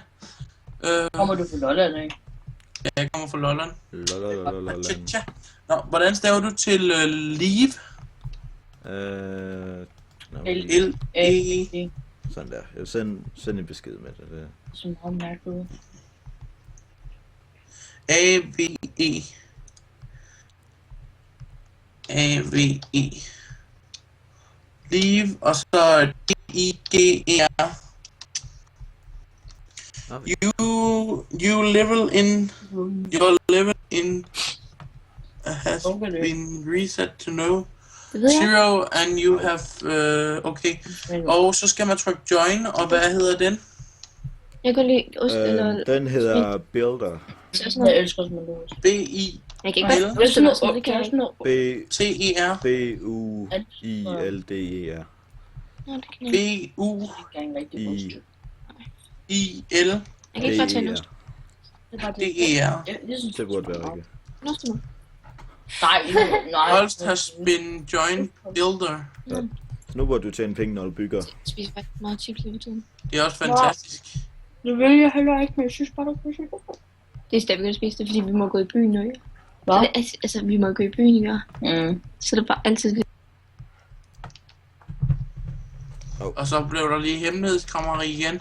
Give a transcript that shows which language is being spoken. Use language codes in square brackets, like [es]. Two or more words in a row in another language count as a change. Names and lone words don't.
[da] Kommer du fra Lolland, ikke? Ja, jeg kommer fra Lolland. Lalalala. Tja. Nå, hvordan staver du til Live? L-E... Sådan der. Jeg vil sende en besked med det. Det. Som har mærket. A-V-E. A-V-E. Live, og så D-I-G-E-R. [en] You level in... Your level in... has been reset to no. [da] Det ved jeg. [en] Zero, and you have... okay. [da] Og så skal man trykke join, og hvad hedder den? Jeg kan lide ost eller... Den hedder Builder. Sådan noget. Jeg elsker sådan noget. B-I... Jeg kan ikke Eller? bare ost eller sådan noget. Det kan jeg ikke. T-E-R. B-U-I-L-D-E-R. Nå, det kan jeg ikke. B-U-I-L-D-E-R. Jeg kan ikke bare tage en ost. Det burde være rigtigt. En ost nu. Nej. [en] Holst has been joined builder. [da] Så nu burde du tjene penge, når du bygger. Jeg spiser faktisk meget chips hele tiden. Det er også fantastisk. Det vil jeg heller ikke, men jeg synes bare, du kan se det. Det er stadig, vi kan spise det, fordi vi må gå i byen nu, ja. Hvad? Så det, altså, vi må gå i byen, ja. Så det er bare altid... Og så blev der lige hemmelighedskrammeri igen.